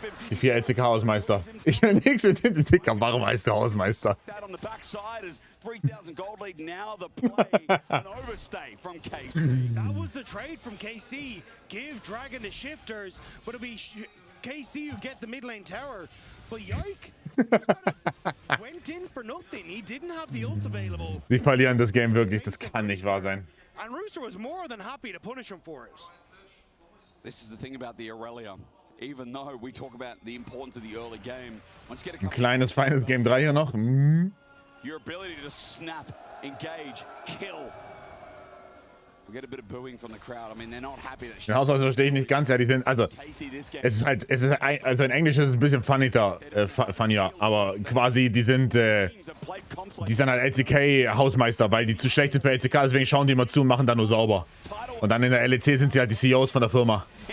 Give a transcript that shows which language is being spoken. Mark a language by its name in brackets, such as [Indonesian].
[German] Die 4 LCK-Hausmeister. Ich will nichts mit dem Dicker. Warum heißt der Hausmeister? [English] That on the backside is 3,000 gold lead. Now the play, an overstay from KC. That was the trade from KC. Give Dragon to Shifters, but it'll be KC who get the mid lane tower. But Yike went in for nothing. He didn't have the ult available. [German] Sie verlieren das Game wirklich. Das kann nicht wahr sein. [English] And Rooster was more than happy to punish him for it. This is the thing about the Aurelia. Even though we talk about the importance of the early game, once you get [German] Ein kleines, feines Game 3 hier noch. [English] your ability to snap, engage, kill. We get a bit of booing from the crowd. I mean, they're not happy that [German] Den Hausmeister verstehe ich nicht ganz ehrlich. Also, also in Englisch ist es ein bisschen funnier, aber quasi die sind halt LCK-Hausmeister, weil die zu schlecht sind für LCK, deswegen schauen die immer zu und machen dann nur sauber. Und dann in der LEC sind sie halt die CEOs von der Firma.